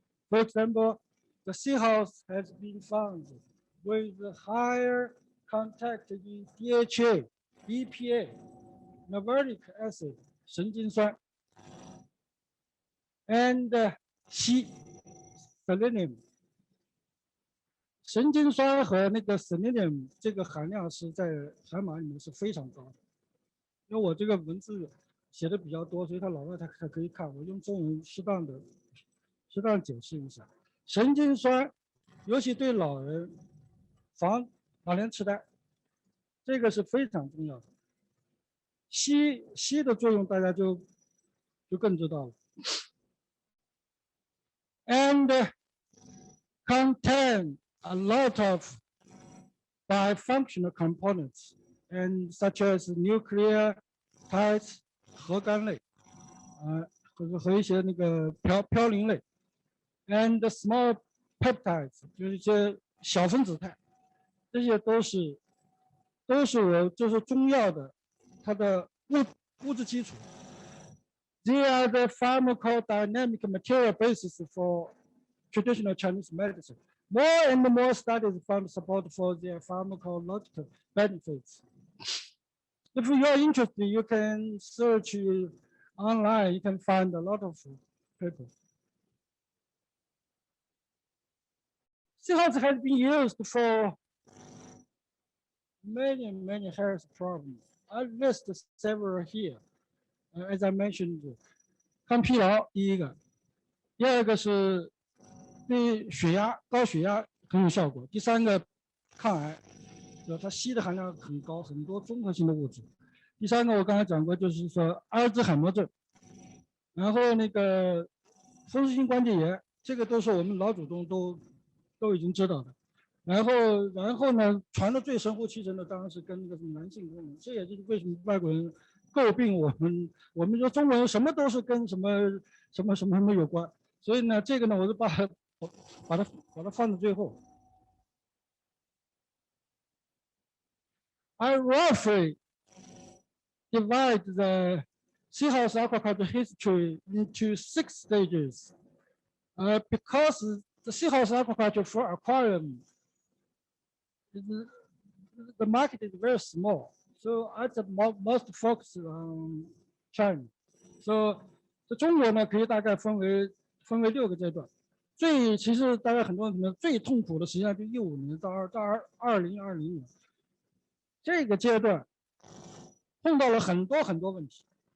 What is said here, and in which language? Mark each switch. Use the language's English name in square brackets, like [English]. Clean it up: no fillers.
[English] For example, the seahorse has been found with higher content in DHA, EPA, maverick acid, 神经酸, and selenium. [Chinese] 神经酸和那个 selenium 这个含量是在海马里面是非常高的。因为我这个文字写的比较多，所以他老外他可以看。我用中文适当解释一下。神经酸，尤其对老人防老年痴呆，这个是非常重要的。硒的作用大家就更知道了。 [English] And contain a lot of bifunctional components, and such as nucleotides [Chinese] 核苷类，和一些那个嘌呤类 ， [English] and small peptides [Chinese] 就是一些小分子肽，这些都是就是中药的它的物质基础。 [English] They are the pharmacodynamic material basis for traditional Chinese medicine. More and more studies found support for their pharmacological benefits. If you are interested, you can search online. You can find a lot of papers. Seahorse has been used for many health problems. I list several here. As I mentioned, [Chinese] 抗疲劳第一个，第二个是对高血压很有效果。第三个，抗癌，它硒的含量很高，很多综合性的物质。第三个我刚才讲过，就是说阿尔兹海默症，然后那个风湿性关节炎，这个都是我们老祖宗都已经知道的。然后呢，传的最神乎其神的当然是跟那个男性功能，这也就是为什么外国人诟病我们说中国人什么都是跟什么有关。所以呢，这个呢，我就把它放在最后。 [English] I roughly divide the seahorse aquaculture history into 6 stages. Because the seahorse aquaculture for aquarium, the market is very small. So I most focus on China. [Chinese] So 在中国呢，可以大概分为6个阶段。其实大家很多人可能最痛苦的实际上就15年到2020年这个阶段，碰到了很多问题。